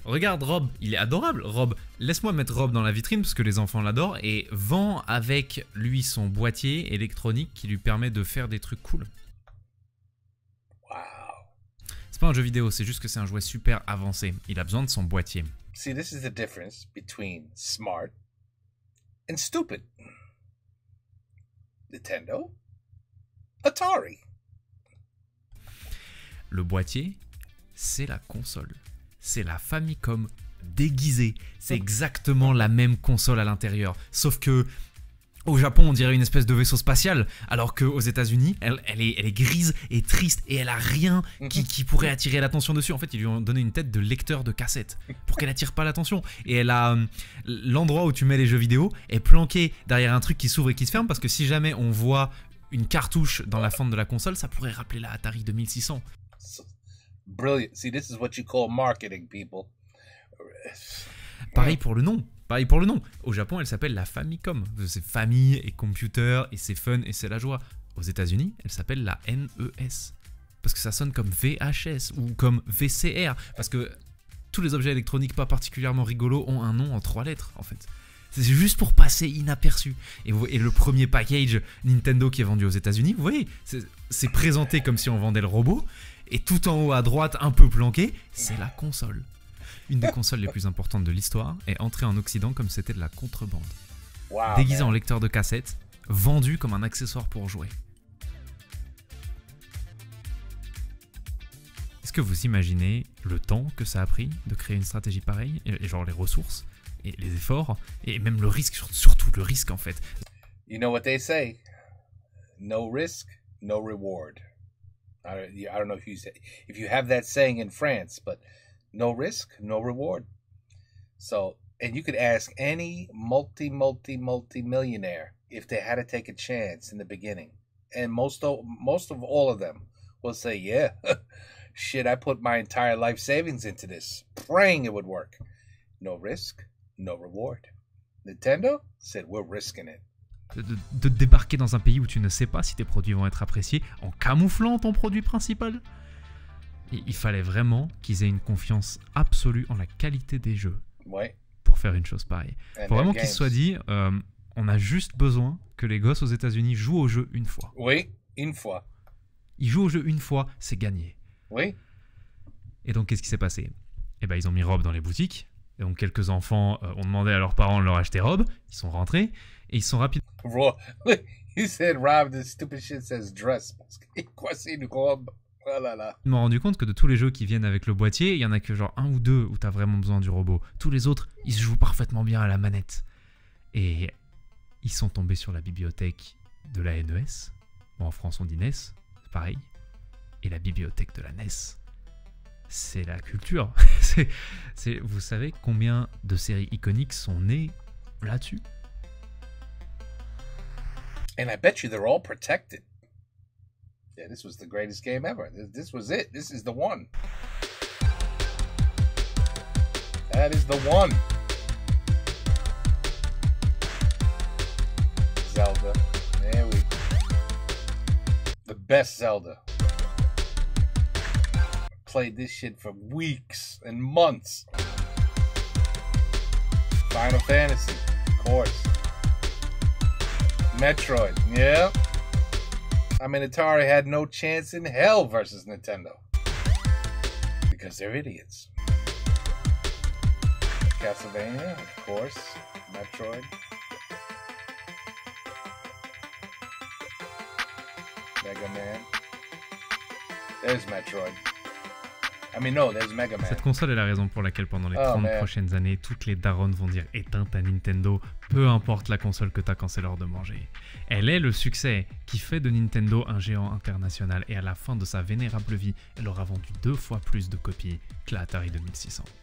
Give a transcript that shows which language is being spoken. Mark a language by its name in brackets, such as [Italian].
[French] Regarde Rob, il est adorable. Rob, laisse-moi mettre Rob dans la vitrine parce que les enfants l'adorent et vend avec lui son boîtier électronique qui lui permet de faire des trucs cool. Wow. C'est pas un jeu vidéo, c'est juste que c'est un jouet super avancé. Il a besoin de son boîtier. [English] See, this is the difference between smart and stupid. Nintendo, Atari. [French] Le boîtier, c'est la console. C'est la Famicom déguisée. C'est exactement la même console à l'intérieur. Sauf que au Japon, on dirait une espèce de vaisseau spatial, alors qu'aux États-Unis, elle est grise et triste et elle a rien qui pourrait attirer l'attention dessus. En fait, ils lui ont donné une tête de lecteur de cassette pour qu'elle attire pas l'attention. Et elle a l'endroit où tu mets les jeux vidéo est planqué derrière un truc qui s'ouvre et qui se ferme parce que si jamais on voit une cartouche dans la fente de la console, ça pourrait rappeler la Atari 2600. [English] Brilliant. See, this is what you call marketing, people. [French] Pareil pour le nom. Au Japon, elle s'appelle la Famicom. C'est famille et computer et c'est fun et c'est la joie. Aux États-Unis, elle s'appelle la NES. Parce que ça sonne comme VHS ou comme VCR. Parce que tous les objets électroniques pas particulièrement rigolos ont un nom en 3 lettres, en fait. C'est juste pour passer inaperçu. Et le premier package Nintendo qui est vendu aux États-Unis, vous voyez, c'est présenté comme si on vendait le robot. Et tout en haut à droite, un peu planqué, c'est la console. Une des consoles les plus importantes de l'histoire est entrée en Occident comme c'était de la contrebande. Wow, déguisée en lecteur de cassette, vendue comme un accessoire pour jouer. Est-ce que vous imaginez le temps que ça a pris de créer une stratégie pareille, et genre les ressources, et les efforts, et même le risque, surtout le risque en fait. [English] You know what they say, no risk, no reward. I don't know if you have that saying in France, but no risk, no reward. So, and you could ask any multi-millionaire if they had to take a chance in the beginning, and most of all of them will say, yeah, shit, I put my entire life savings into this, praying it would work. No risk, no reward. Nintendo said, we're risking it. [French] De débarquer dans un pays où tu ne sais pas si tes produits vont être appréciés en camouflant ton produit principal. Et il fallait vraiment qu'ils aient une confiance absolue en la qualité des jeux pour faire une chose pareille. Il faut vraiment qu'ils se soient dit, on a juste besoin que les gosses aux États-Unis jouent au jeu une fois. Oui, une fois. Ils jouent au jeu une fois, c'est gagné. Oui. Et donc, qu'est-ce qui s'est passé? Eh ben, ils ont mis Rob dans les boutiques. Et donc, quelques enfants ont demandé à leurs parents de leur acheter Rob. Ils sont rentrés et ils sont rapidement... [English] He said, Rob, this stupid shit says dress. [French] Quoi, c'est une robe? Oh là là. Je me suis rendu compte que de tous les jeux qui viennent avec le boîtier, il y en a que genre 1 ou 2 où tu as vraiment besoin du robot. Tous les autres, ils se jouent parfaitement bien à la manette. Et ils sont tombés sur la bibliothèque de la NES. Bon, en France, on dit NES, c'est pareil. Et la bibliothèque de la NES, c'est la culture. Vous savez combien de séries iconiques sont nées là-dessus? [English] And I bet you they're all protected. Yeah, this was the greatest game ever. This was it. This is the one. That is the one. Zelda. There we go. The best Zelda. Played this shit for weeks and months. Final Fantasy, of course. Metroid, yeah. I mean, Atari had no chance in hell versus Nintendo. Because they're idiots. Castlevania, of course. Metroid. Mega Man. There's Metroid. I mean, no, there's Mega Man. [French] Cette console est la raison pour laquelle pendant les 30 prochaines années, toutes les darons vont dire éteins ta Nintendo, peu importe la console que t'as quand c'est l'heure de manger. Elle est le succès qui fait de Nintendo un géant international et à la fin de sa vénérable vie, elle aura vendu 2 fois plus de copies que la Atari 2600.